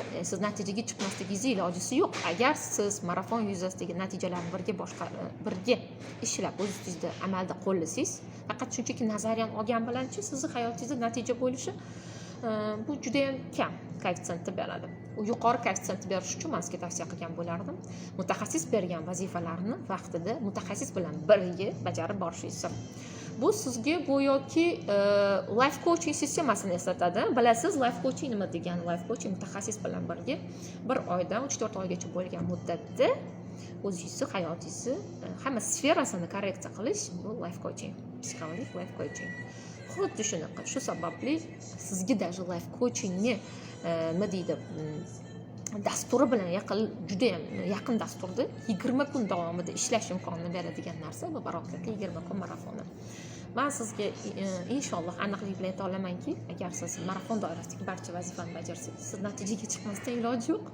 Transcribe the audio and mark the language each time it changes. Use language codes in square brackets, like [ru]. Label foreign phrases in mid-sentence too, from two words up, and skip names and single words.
[uz] Siz natijaga chiqmasligingizni ilojisi yo'q. Agar siz marafon yuzasidagi natijalarni birga ishlab o'zingizda amalda qo'llasangiz, faqat shunchaki nazariyani olgan bilanchi sizni hayotingizda natija bo'lishi bu juda ham kam koeffitsiyentni beradi. U yuqori koeffitsiyentni berish uchun men sizga tavsiya qilgan bo'lardim. Mutaxassis bergan vazifalarni vaqtida mutaxassis bilan birga bajarib borishingiz. Bu sizga go'yoki [en] life coaching [uz] sistemasini eslatadi. Bilasiz, [en] life coaching [uz] nima degani? [en] Life coaching [uz] mutaxassis bilan birga 1 oydan 3-4 oygacha bo'lgan muddatda o'zingizni hayotingizni hamma sferasini korreksiya qilish bu [en] life coaching, [uz] psixologik [en] life coaching. [uz] Xuddi shunaqa. Shu sababli sizga даже [en] life coachingni [uz] nima deydi, dasturi bilan juda ham yaqin dasturda 20 kun davomida ishlash imkonini beradigan narsa bu barokatli 20 kun marafoni. Men sizga inshaalloh aniqlik bilan ayta olamanki, agar siz marafon doirasidagi barcha vazifani bajarsangiz, siz natijaga chiqmasdan iloji yo'q.